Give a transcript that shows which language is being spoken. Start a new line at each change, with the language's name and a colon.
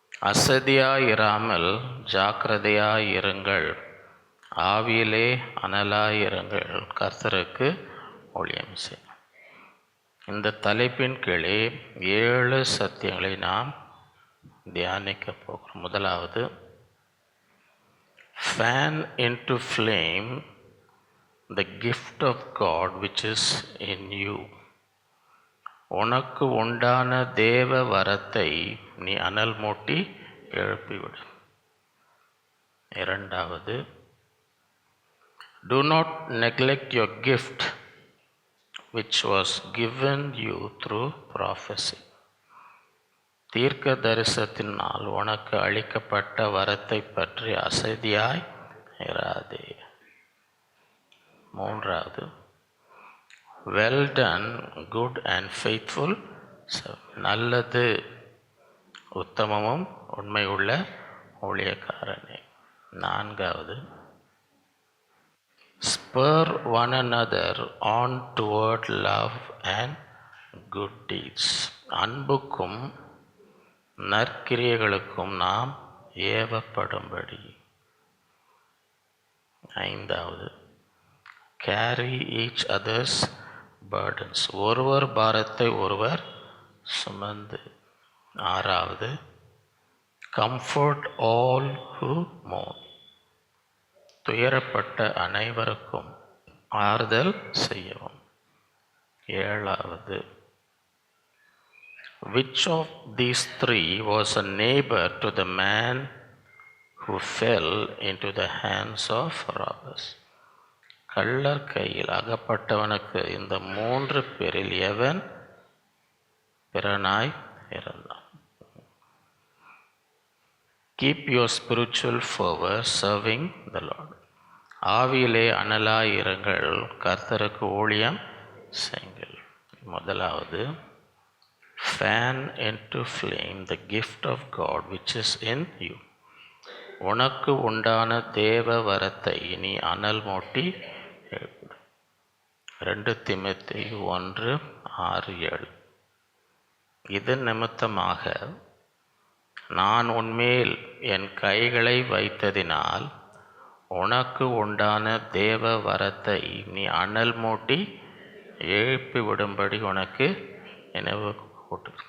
Tamil: அசதியாயிராமல் ஜாக்கிரதையாயிருங்கள், ஆவியிலே அனலாயிருங்கள், கர்த்தருக்கு ஊழியம் செய். இந்த தலைப்பின் கீழே 7 சத்தியங்களை நாம் தியானிக்க போகிறோம். முதலாவது,
English: fan into flame the gift of God which is in you.
Tamil: உனக்கு உண்டான தேவ வரத்தை நீ அனல் மூட்டி எழுப்பிவிடு. இரண்டாவது,
English: do not neglect your gift which was given you through prophecy.
Tamil: தீர்க்க தரிசனத்தினால் உனக்கு அளிக்கப்பட்ட வரத்தை பற்றி அசதியாய் இராதே. மூன்றாவது,
English: well done good and faithful servant.
Tamil: நல்லது, உத்தமமும் உண்மை உள்ள ஊழியக்காரனே. நான்காவது,
English: spur one another on toward love and good deeds.
Tamil: அன்புக்கும் நற்கிரியைகளுக்கும் நாம் ஏவப்படும்படி. ஐந்தாவது,
English: carry each other's burdens.
Tamil: ஒருவர் பாரத்தை ஒருவர் சுமந்து. ஆறாவது,
English: comfort all who mourn.
Tamil: துயரப்பட்ட அனைவருக்கும் ஆறுதல் செய்யவும். ஏழாவது,
English: which of these three was a neighbor to the man who fell into the hands of robbers?
Tamil: கள்ளர் கையில் அகப்பட்டவனுக்கு இந்த 3 பேரில் எவன் பிறனாய் இருந்தான்?
English: Keep your spiritual fervor serving the Lord.
Tamil: ஆவியிலே அனலாயிருங்கள், கர்த்தருக்கு ஊழியம் செய்யுங்கள். முதலாவது,
English: fan into flame the gift of God which is in you.
Tamil: உனக்கு உண்டான தேவ வரத்தை நீ அனல் மூட்டி எழுப்பிடு. 2 தீமோத்தேயு 1:6-7. இது நிமித்தமாக நான் உன்மேல் என் கைகளை வைத்ததினால் உனக்கு உண்டான தேவ வரத்தை நீ அனல் மூட்டி எழுப்பி விடும்படி உனக்கு நினைவு கூட்டு.